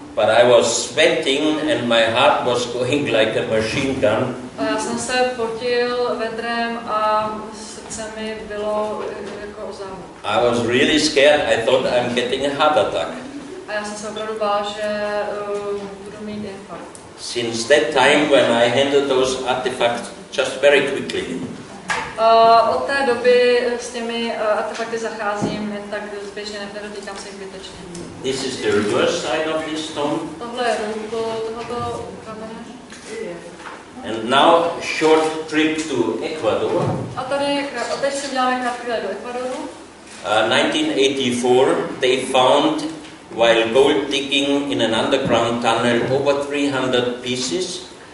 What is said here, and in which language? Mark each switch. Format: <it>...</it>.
<en>But I was sweating and my heart was going like a machine gun.</en> <cs>A já jsem se potil vedrem a srdce mi bylo jako o závu.</cs> <en>I was really scared. I thought I'm getting a heart attack.</en> <cs>A já jsem se opravdu bál, že budu mít infarkt.</cs> <en>Since that time when I handled those artifacts just very quickly.</en> <cs>Od té doby s těmi artefakty zacházím jen tak zběžně, nedotýkám se jich zbytečně.</cs> <en>This is the reverse side of this stone.</en> <cs>Tohle je ruko tohoto kamene.</cs> <en>And now short trip to Ecuador.</en> <cs>A teď si uděláme krátký let do Ekvadoru.</cs> <en>1984, they found, while gold digging in an underground tunnel, over 300 pieces.</en>